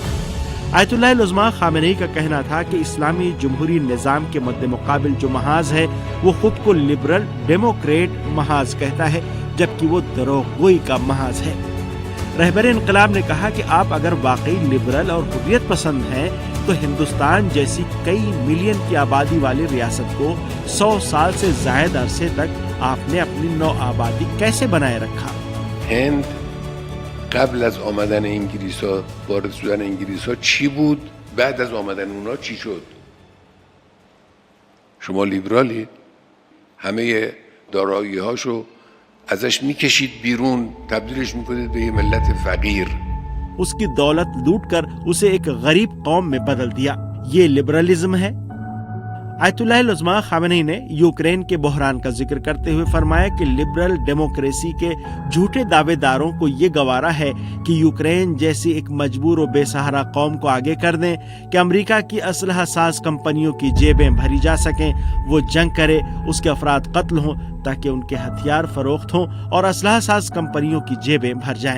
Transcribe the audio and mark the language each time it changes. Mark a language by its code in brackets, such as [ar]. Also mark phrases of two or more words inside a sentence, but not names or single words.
[ur] آیت اللہ العظمہ خامنئی کا کہنا تھا کہ اسلامی جمہوری نظام کے مد مقابل جو محاذ ہے وہ خود کو [en] liberal democrat [ur] محاذ کہتا ہے، جبکہ وہ دروغ گوئی کا محاذ ہے۔ رہبر انقلاب نے کہا کہ آپ اگر واقعی لبرل اور حریت پسند ہیں تو ہندوستان جیسی کئی ملین کی آبادی والی ریاست کو 100 سال سے زائد عرصے تک آپ نے اپنی نو آبادی کیسے بنائے رکھا؟ [fa] هند قبل از آمدن انگلیس‌ها، وارد شدن انگلیس‌ها چی بود؟ بعد از آمدن اونا چی شد؟ شما لیبرالید، همه دارایی‌هاشو ازش میکشید بیرون، تبدیلش میکنید به یه ملت فقیر۔ [ur] اس کی دولت لوٹ کر اسے ایک غریب قوم میں بدل دیا، یہ لبرلزم ہے؟ آیت اللہ العظمہ خامنئی نے یوکرین کے بحران کا ذکر کرتے ہوئے فرمایا کہ [en] liberal democracy [ur] کے جھوٹے دعوے داروں کو یہ گوارا ہے کہ یوکرین جیسی ایک مجبور و بے سہارا قوم کو آگے کر دیں کہ امریکہ کی اسلحہ ساز کمپنیوں کی جیبیں بھری جا سکیں، وہ جنگ کرے، اس کے افراد قتل ہوں تاکہ ان کے ہتھیار فروخت ہوں اور اسلحہ ساز کمپنیوں کی جیبیں بھر جائیں۔